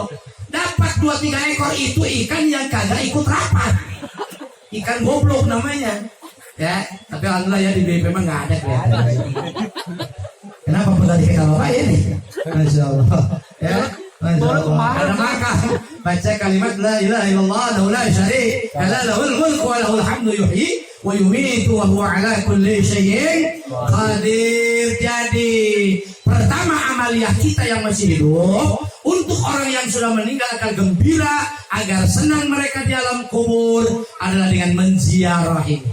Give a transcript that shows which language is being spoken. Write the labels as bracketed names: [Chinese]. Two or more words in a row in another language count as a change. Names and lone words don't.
[Indonesian] Dapat 2-3 ekor itu ikan yang kagak ikut rapat. Ikan goblok namanya. Ya, tapi alhamdulillah ya di BP mah nggak ada kelihatan. Kenapa pun tadi kalau ini? [Arabic] ما شاء الله. Ya, ما شاء الله. [Indonesian] Ada maka baca kalimat [Arabic] لا إله إلا الله لا شريك له الملك وله الحمد يحيي ويميت وهو على كل شيء قدير. [Indonesian] Jadi pertama amaliyah kita yang masih hidup untuk orang yang sudah meninggal agar gembira, agar senang mereka di alam kubur adalah dengan menziarahi.